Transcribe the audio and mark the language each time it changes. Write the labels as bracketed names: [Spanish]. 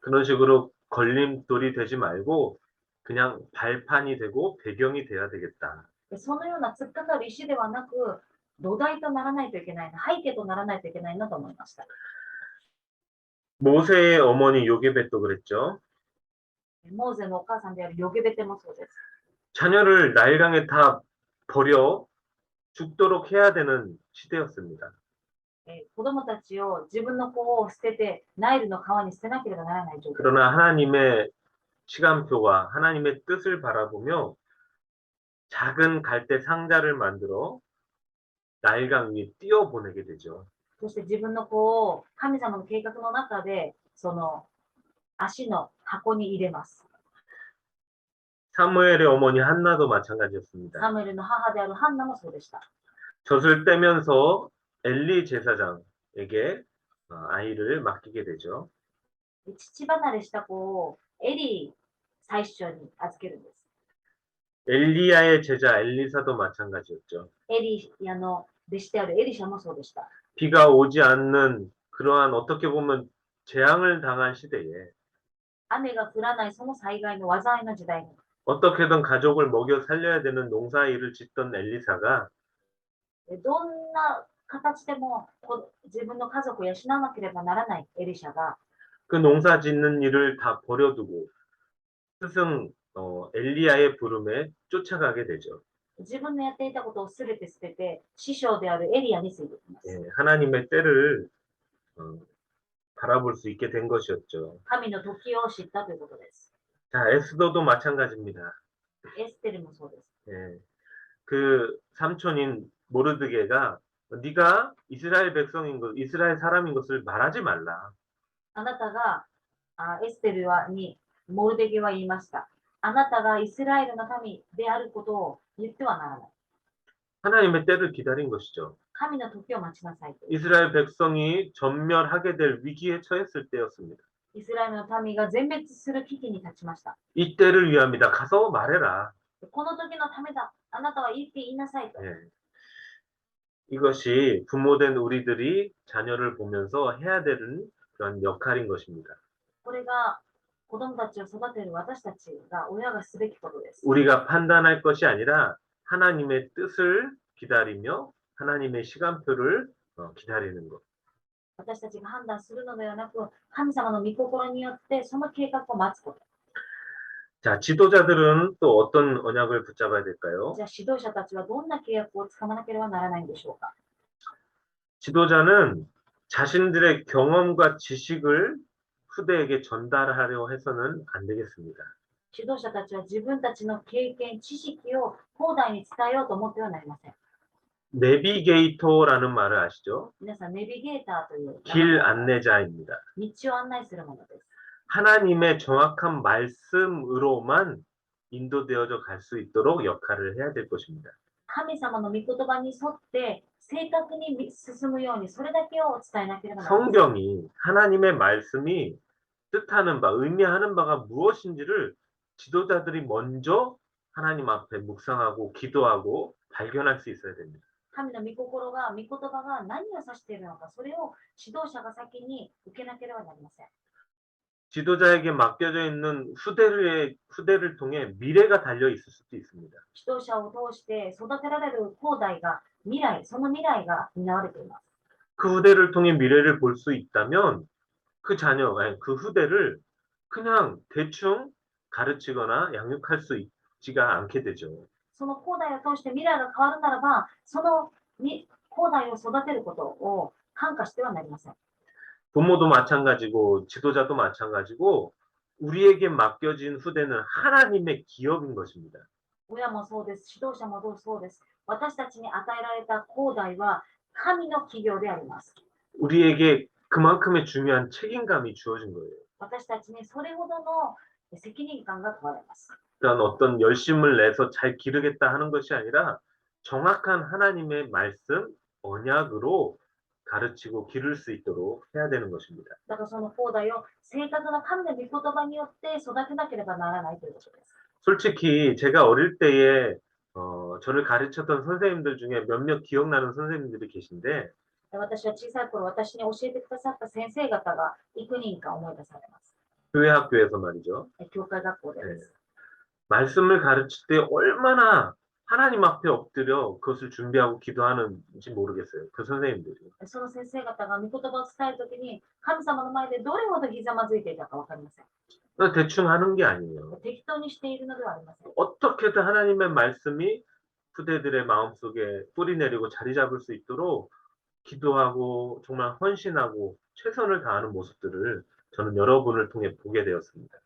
[Korean] 그런 식으로 걸림돌이 되지 말고 그냥 발판이 되고 배경이 돼야 되겠다. [Japanese] そのような突っかかる石ではなく、土台とならないといけないな、背景とならないといけないなと思いました。 [Korean] 모세의 어머니 요게벳도 그랬죠. [Japanese] モーゼのお母さんであるヨゲベテもそうです。 [Korean] 자녀를 나일강에 다 버려 죽도록 해야 되는 시대였습니다. [Japanese] 子供たちを自分の子を捨ててナイルの川に捨てなければならない状況。 [Korean] 그러나 하나님의 시간표와 하나님의 뜻을 바라보며 작은 갈대 상자를 만들어 나일강 위에 띄워보내게 되죠. [Japanese] そして自分の子を神様の計画の中でその足の箱に入れます。 [Korean] 사무엘의 어머니 한나도 마찬가지였습니다. [Japanese] サムエルの母であるハンナもそうでした。 [Korean] 젖을 떼면서 엘리 제사장에게 아이를 맡기게 되죠. [Japanese] 父離れした子をエリー最初に預けるんです。 [Korean] 엘리야의 제자 엘리사도 마찬가지였죠. [Japanese] エリヤの弟子であるエリシャもそうでした。 [Korean] 비가 오지 않는 그러한 어떻게 보면 재앙을 당한 시대에 [Japanese] 雨が降らないその災害の災いの時代に [Korean] 어떻게든 가족을 먹여 살려야 되는 농사일을 짓던 엘리사가 [Japanese] どんな形でも自分の家族を養わなければならないエリシャが [Korean] 그 농사 짓는 일을 다 버려두고 스승 엘리야의 부름에 쫓아가게 되죠. [Japanese] 自分のやっていたことをすべて捨てて師匠であるエリヤについていきます。 [Korean] 예, 하나님의 때를 바라볼 수 있게 된 것이었죠. [Japanese] 神の時を知ったということです。 [Korean] 자, 에스더도 마찬가지입니다. [Japanese] エステルもそうです。 [Korean] 예, 그 삼촌인 모르드게가 네가 이스라엘 백성인 것, 이스라엘 사람인 것을 말하지 말라. [Japanese] あなたがエステルにモルデゲは言いました。あなたがイスラエルの民であることを言ってはならない。 [Korean] 하나님의 때를 기다린 것이죠. [Japanese] 神の時を待ちなさいと。 [Korean] 이스라엘 백성이 전멸하게 될 위기에 처했을 때였습니다. [Japanese] イスラエルの民が全滅する危機に立ちました。 [Korean] 이 때를 위함이다. 가서 말해라. [Japanese] この時のためだ。あなたは言って言いなさいと。 [Korean] 예. 이것이 부모된 우리들이 자녀를 보면서 해야 되는 그런 역할인 것입니다. [Japanese] これが子供たちを育てる私たちが親がすべきことです。 [Korean] 우리가 판단할 것이 아니라 하나님의 뜻을 기다리며 하나님의 시간표를 기다리는 것. [Japanese] 私たちが判断するのではなく、神様の御心によってその計画を待つこと。 [Korean] 자, 지도자들은 또 어떤 언약을 붙잡아야 될까요? [Japanese] じゃあ指導者たちはどんな契約をつかまなければならないんでしょうか。 [Korean] 지도자는 자신들의 경험과 지식을 후대에게 전달하려 해서는 안 되겠습니다. [Japanese] 指導者たちは自分たちの経験、知識を後代に伝えようと思ってはなりません。 [Korean] 내비게이터라는 말을 아시죠? [Japanese] 皆さん、ネビゲーターという [Korean] 길 안내자입니다. [Japanese] 道を案内するものです。 [Korean] 하나님의 정확한 말씀으로만 인도되어져 갈 수 있도록 역할을 해야 될 것입니다. [Japanese] 神様の御言葉に沿って正確に進むようにそれだけを伝えなければなりません。 [Korean] 성경이 하나님의 말씀이 뜻하는 바, 의미하는 바가 무엇인지를 지도자들이 먼저 하나님 앞에 묵상하고 기도하고 발견할 수 있어야 됩니다. [Japanese] 神の御心が、御言葉が何を指しているのか、それを指導者が先に受けなければなりません。 [Korean] 지도자에게 맡겨져 있는 후대를 통해 미래가 달려 있을 수도 있습니다. [Japanese] 指導者を通して育てられる後代が未来、その未来が担われています。 [Korean] 그 후대를 통해 미래를 볼 수 있다면 그 자녀, 아니, 그 후대를 그냥 대충 가르치거나 양육할 수 되지가 않게 되죠. [Japanese] その後代を通して未来が変わるならば、その後代を育てることを感化してはなりません。 [Korean] 부모도 마찬가지고 지도자도 마찬가지고 우리에게 맡겨진 후대는 하나님의 기업인 것입니다. [Japanese] 親もそうです。指導者もそうです。私たちに与えられた後代は神の企業であります。 [Korean] 우리에게 그만큼의 중요한 책임감이 주어진 거예요. [Japanese] 私たちにそれほどの責任感が問われます。 [Korean] 그러니까 어떤 열심을 내서 잘 기르겠다 하는 것이 아니라 정확한 하나님의 말씀, 언약으로 가르치고 기를 수 있도록 해야 되는 것입니다. [Japanese] だからその後代を正確な神の御言葉によって育てなければならないということです。 [Korean] 솔직히 제가 어릴 때에 저를 가르쳤던 선생님들 중에 몇몇 기억나는 선생님들이 계신데 [Japanese] 私は小さい頃、私に教えてくださった先生方が幾人か思い出されます。 [Korean] 교회 학교에서 말이죠. [Japanese] 教会学校でです。 [Korean] 말씀을 가르칠 때 얼마나 하나님 앞에 엎드려 그것을 준비하고 기도하는지 모르겠어요. 그 선생님들이. [Japanese] その先生方が御言葉を伝えるときに、神様の前でどれほどひざまずいていたかわかりません。 [Korean] 대충 하는 게 아니에요. [Japanese] 適当にしているのではありません。 [Korean] 어떻게든 하나님의 말씀이 후대들의 마음속에 뿌리 내리고 자리 잡을 수 있도록 기도하고 정말 헌신하고 최선을 다하는 모습들을 저는 여러분을 통해 보게 되었습니다.